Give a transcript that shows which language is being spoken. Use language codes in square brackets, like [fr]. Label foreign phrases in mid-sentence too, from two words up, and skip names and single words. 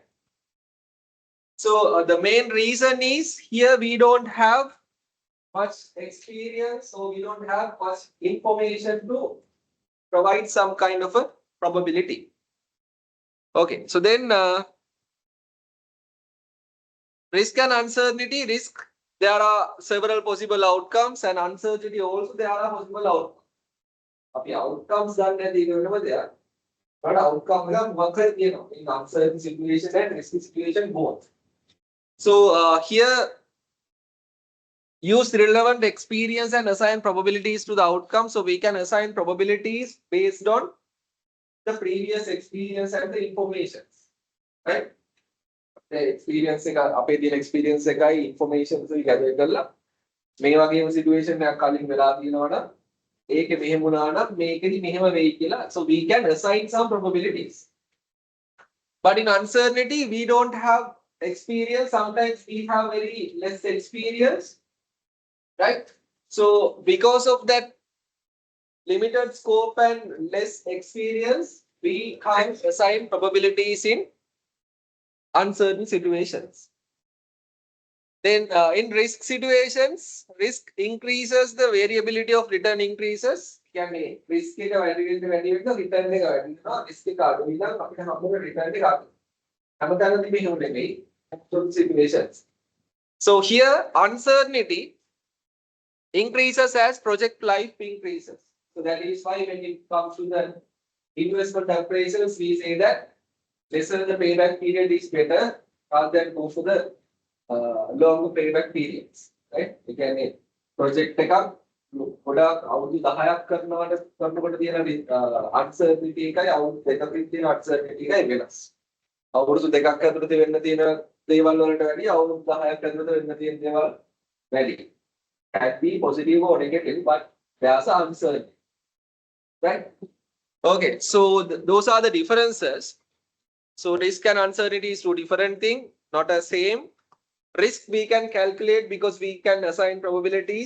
[en] So the main reason is here we don't have much experience, so we don't have much information to provide some kind of a probability. Okay, so then risk and uncertainty. Risk, there are several possible outcomes, and uncertainty also there are possible outcomes. [si] අපි outcomes ගන්න නැති එක වෙනම දෙයක්. [en] but outcome [si] එක මොකක්ද කියනවා [en] in uncertain situation and risky situation both. So here use relevant experience and assign probabilities to the outcome. So we can assign probabilities based on the previous experience and the information, right? The experience [si] එක අපේ තියෙන experience එකයි information එකයි gather කරලා මේ වගේම situation එකක් කලින් වෙලා තියෙනවා නම් ඒකේ මෙහෙම වුණා නම් මේකෙදි මෙහෙම වෙයි කියලා. [en] So we can assign some probabilities. But in uncertainty we don't have experience. Sometimes we have very less experience, right? So because of that limited scope and less experience, we can't assign probabilities in uncertain situations. Then in risk situations, risk increases, the variability of return increases. [si] කියන්නේ risk එක වැඩි වෙන්න return එක වැඩි වෙනවා. risk එක අඩු වෙනවා අපිට හම්බෙන return එක අඩු. හැමදාම මෙහෙම නෙමෙයි [en] uncertain situations. So here uncertainty increases as project life increases. So that is why when it comes to the investment appraisals, we say that lesser the payback period is better rather than go for the longer payback periods, right? [si] ඒ කියන්නේ project එකක් ගොඩක් අවුරුදු 10ක් කරනකොට තියෙන uncertainty එකයි අවුරුදු දෙකකින් තියෙන uncertainty එකයි වෙනස්. අවුරුදු දෙකක් ඇතුළත වෙන්න තියෙන දේවල් වලට වැඩිය අවුරුදු 10ක් ඇතුළත වෙන්න තියෙන දේවල් වැඩි. [en] Can be positive or negative, but there's an uncertainty, right? Okay, so those are the differences. So risk and uncertainty is two different things, not the same. Risk we can calculate because we can assign probabilities.